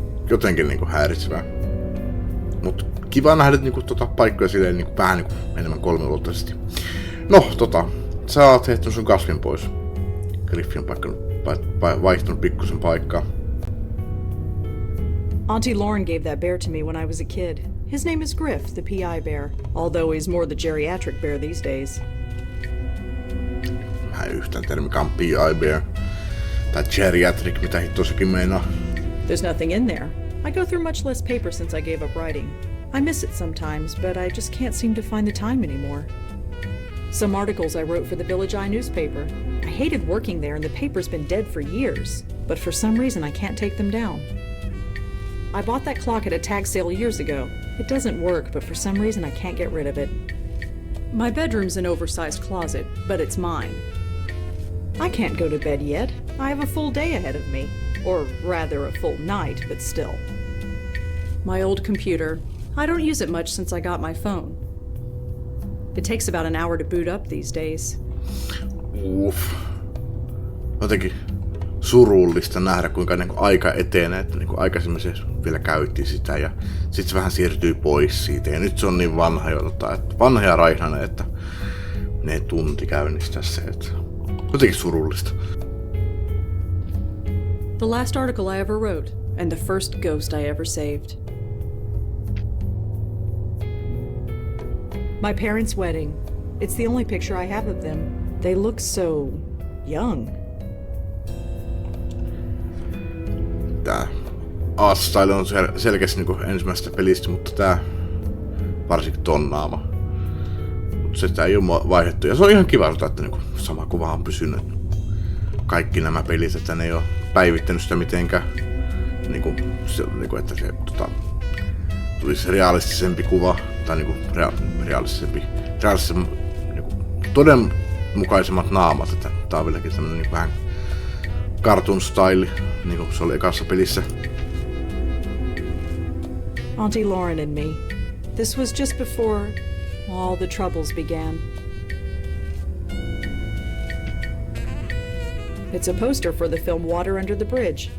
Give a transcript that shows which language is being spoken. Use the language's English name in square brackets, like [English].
[Finnish] Jotenkin niinku häiritsevää. Mut kiva nähdä niinku paikkoja silleen niinku vähän niinku enemmän kolmiulotteisesti. No sä oot heittänyt sun kasvin pois. Griffi on vaihtunut pikkusen paikkaa. [English] Auntie Lauren gave that bear to me when I was a kid. His name is Griff, the PI bear, although he's more the geriatric bear these days. [Finnish] Mä en yhtään tiedä mikä on PI bear. Tai geriatric, mitä hittoa sekin meinaa. [English] There's nothing in there. I go through much less paper since I gave up writing. I miss it sometimes, but I just can't seem to find the time anymore. Some articles I wrote for the Village Eye newspaper. I hated working there and the paper's been dead for years, but for some reason I can't take them down. I bought that clock at a tag sale years ago. It doesn't work, but for some reason I can't get rid of it. My bedroom's an oversized closet, but it's mine. I can't go to bed yet. I have a full day ahead of me. Or rather, a full night, but still. My old computer. I don't use it much since I got my phone. It takes about an hour to boot up these days. [Finnish] Jotenkin surullista nähdä, kuinka niinku aika etenee, että niinku aikaisemmin se vielä käytti sitä ja sitten se vähän siirtyy pois siitä. Ja nyt se on niin vanha vanha ja raihnainen, että ne tunti käynnistää se. Että jotenkin surullista. [English] The last article I ever wrote, and the first ghost I ever saved. My parents' wedding. It's the only picture I have of them. They look so young. [Finnish] Tää Art-style on selkeästi niinku ensimmäisestä pelistä, mutta tää varsinkin ton naama. Mutta sitä ei ole vaihdettu. Ja se on ihan kiva, että niinku sama kuva on pysynyt. Kaikki nämä pelit, että ne ei ole päivittänyt sitä mitenkään. Niinku, että se tulisi realistisempi kuva. Tai niinku realistisempi niinku, todenmukaisemmat naamat. Että tää on vieläkin tämmönen niinku vähän cartoon style, niinku se oli ekassa pelissä. [English] Auntie Lauren and me. This was just before all the troubles began. It's a poster for the film Water Under the Bridge.